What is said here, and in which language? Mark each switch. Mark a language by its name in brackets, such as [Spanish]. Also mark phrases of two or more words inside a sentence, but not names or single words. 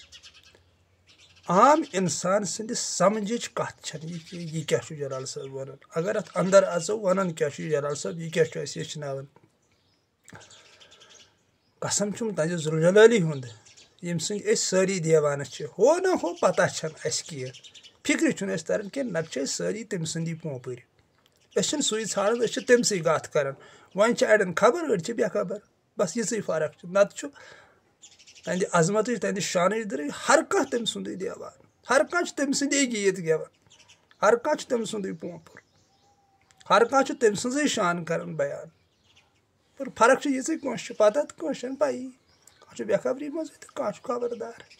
[Kashmiri] عام انسان سٕنٛدِ سمجھٕچ کتھ چھنہٕ یہِ کہِ یہِ کیٛاہ چھُ جلال صٲب ونان اگر اتھ انٛدر اژو ونان کیٛاہ چھُ یہِ جلال صٲب یہِ کیٛاہ چھُ اسہِ ہیٚچھناوان قسم چھُم تُہنٛدِ ذوالجلالی ہُنٛد ییٚمہِ سٕنٛدۍ أسۍ سٲری دیوانہٕ چھِ ہو نہ ہو پتہ چھنہٕ اسہِ کینٛہہ فِکرِ چھُنہٕ اسہِ تران کینٛہہ نتہٕ چھِ أسۍ سٲری تٔمۍ سٕنٛدی پوپٕرۍ أسۍ چھِنہٕ سُے ژھانڈان أسۍ چھِ تٔمۍ سٕے کتھ کران وۄنۍ چھِ اڑٮ۪ن خبر أڑۍ چھِ بے خبر بس یِژٕے فرق چھِ نتہٕ چھُ تہنٛدِ عظمتٕچ تہنٛدِ شانٕچ دٔرٕے ہر کانٛہہ تٔمۍ سُنٛدُے دیوان ہر کانٛہہ چھُ تٔمۍ سٕنٛدے گیٖت گٮ۪وان ہر کانٛہہ چھُ تٔمۍ سُنٛدُے پوپُر ہر کانٛہہ چھُ تٔمۍ سٕنٛزٕے شان کران بیان پر فرق چھِ یِژٕے کٲنٛسہِ چھِ پتہ تہٕ کٲنٛسہِ چھنہٕ پیی کانٛہہ چھُ بے خبری منٛزٕے تہٕ کانٛہہ چھُ خبردار